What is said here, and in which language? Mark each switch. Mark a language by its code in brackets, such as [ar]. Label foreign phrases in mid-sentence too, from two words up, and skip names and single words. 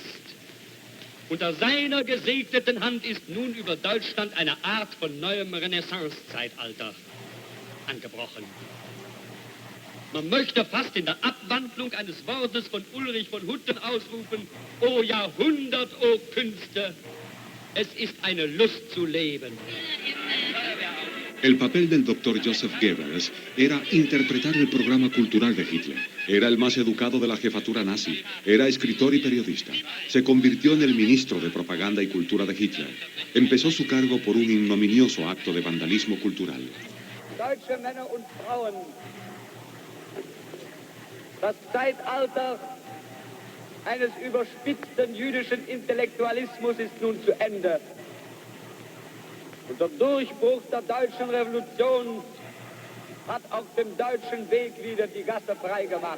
[de] Unter seiner gesegneten Hand ist nun über Deutschland eine Art von neuem Renaissance-Zeitalter angebrochen. Man möchte fast in der Abwandlung eines Wortes von Ulrich von Hutten ausrufen: O Jahrhundert, o Künste, es ist eine Lust zu leben. [es] El papel del Dr. Joseph Goebbels era interpretar el programa cultural de Hitler. Era el más educado de la jefatura nazi. Era escritor y periodista. Se convirtió en el ministro de Propaganda y Cultura de Hitler. Empezó su cargo por un ignominioso acto de vandalismo cultural. [de] Deutsche Männer und Frauen, das Zeitalter eines überspitzten jüdischen Intellektualismus ist nun zu Ende. Und der Durchbruch der deutschen Revolution hat auf dem deutschen Weg wieder die Gasse frei gemacht.